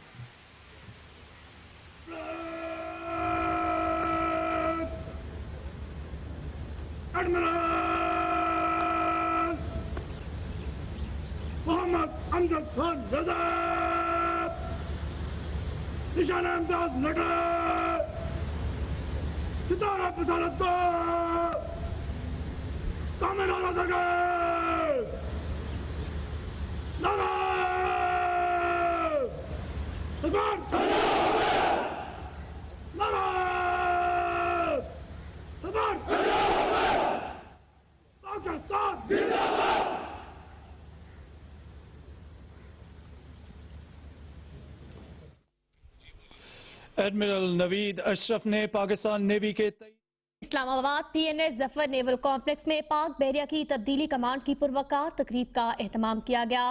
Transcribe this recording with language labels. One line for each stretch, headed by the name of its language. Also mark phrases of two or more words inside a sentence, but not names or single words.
Urdu: Admiral Muhammad Amjad Khan Niazi, Nishan-e-Imtiaz Military, Sitara-e-Basalat کو قومی نعرہ دیں گے. نعرہ اکبر. نعرہ اکبر. پاکستان زندہ باد. ایڈمرل نوید اشرف نے پاکستان نیوی کے اسلام آباد PNS ظفر نیول کمپلیکس میں پاک بحریہ کی تبدیلی کمانڈ کی پروقار تقریب کا اہتمام کیا گیا.